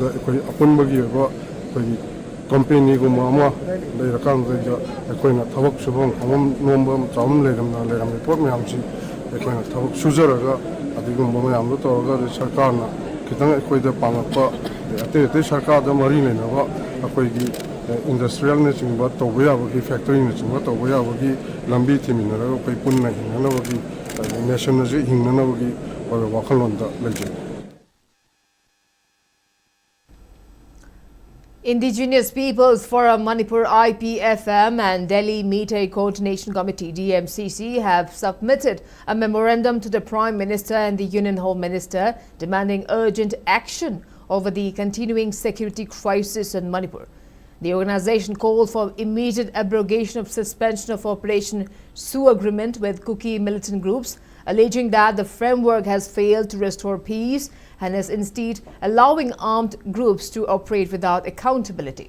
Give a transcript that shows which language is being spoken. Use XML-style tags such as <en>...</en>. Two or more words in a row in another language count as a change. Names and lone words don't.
<mni>ꯑꯩꯈꯣꯏ ꯑꯄꯨꯟꯕꯒꯤ ꯑꯣꯏꯕ ꯑꯩꯈꯣꯏꯒꯤ ꯀꯝꯄꯦꯅꯤꯒꯨꯝꯕ ꯑꯃ ꯂꯩꯔꯀꯥꯟꯗ ꯑꯩꯈꯣꯏꯅ ꯊꯕꯛ ꯁꯨꯐꯝ ꯐꯝꯐꯝ ꯅꯣꯝꯕ ꯆꯥꯎꯅ ꯂꯩꯔꯝꯃꯤ ꯄꯣꯠ ꯃꯌꯥꯝꯁꯤ ꯑꯩꯈꯣꯏꯅ ꯊꯕꯛ ꯁꯨꯖꯔꯒ ꯑꯗꯨꯒꯨꯝꯕ ꯃꯌꯥꯝꯗꯣ ꯇꯧꯔꯒ ꯁꯔꯀꯥꯔꯅ ꯈꯤꯇꯪ ꯑꯩꯈꯣꯏꯗ ꯄꯥꯡꯉꯛꯄ ꯑꯇꯩ ꯁꯔꯀꯥꯔꯗ ꯃꯔꯤ ꯂꯩꯅꯕ ꯑꯩꯈꯣꯏꯒꯤ ꯏꯟꯗꯁꯇ꯭ꯔꯤꯌꯦꯜꯅꯆꯤꯡꯕ ꯇꯧꯕ ꯌꯥꯕꯒꯤ ꯐꯦꯛꯇꯔꯤꯅꯆꯤꯡꯕ ꯇꯧꯕ ꯌꯥꯕꯒꯤ ꯂꯝꯕꯤ ꯊꯤꯃꯤꯟꯅꯔꯒ ꯑꯩꯈꯣꯏ ꯄꯨꯟꯅ ꯍꯤꯡꯅꯅꯕꯒꯤ ꯅꯦꯁꯟ ꯑꯁꯤ ꯍꯤꯡꯅꯅꯕꯒꯤ ꯑꯣꯏꯕ ꯋꯥꯈꯜꯂꯣꯟꯗ ꯂꯩꯖꯩ.</mni> <en>Indigenous Peoples Forum Manipur IPFM and Delhi Meeting Coordination Committee DMCC have submitted a memorandum to the Prime Minister and the Union Home Minister demanding urgent action over the continuing security crisis in Manipur. The organization called for immediate abrogation of suspension of Operation Sue agreement with Kuki militant groups, alleging that the framework has failed to restore peace and is instead allowing armed groups to operate without accountability.</en>